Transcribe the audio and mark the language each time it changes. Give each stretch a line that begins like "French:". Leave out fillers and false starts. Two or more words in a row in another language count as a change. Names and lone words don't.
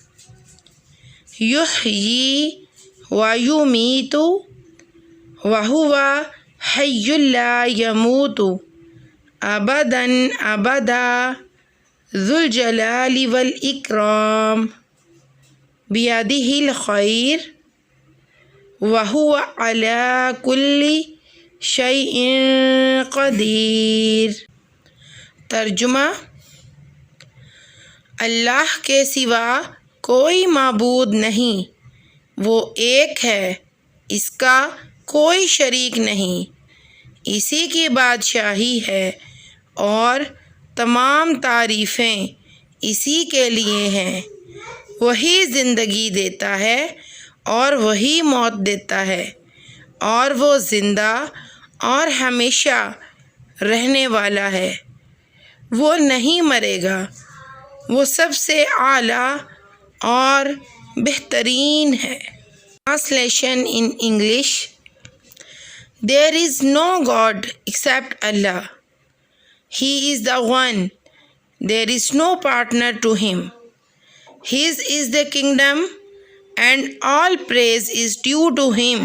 Arabic: يحيي ويميت وهو حي لا يموت أبدا أبدا ذو الجلال والإكرام بيده الخير وهو على كل شيء قدير.
Urdu: ترجمہ: اللہ کے سوا کوئی معبود نہیں، وہ ایک ہے، اس کا کوئی شریک نہیں، اسی کی بادشاہی ہے اور تمام تعریفیں اسی کے لیے ہیں۔ وہی زندگی دیتا ہے اور وہی موت دیتا ہے، اور وہ زندہ اور ہمیشہ رہنے والا ہے، وہ نہیں مرے گا، وہ سب سے اعلیٰ اور بہترین ہے۔
English: Translation in English: There is no God except Allah. He is the one. There is no partner to him. His is the kingdom, and all praise is due to him.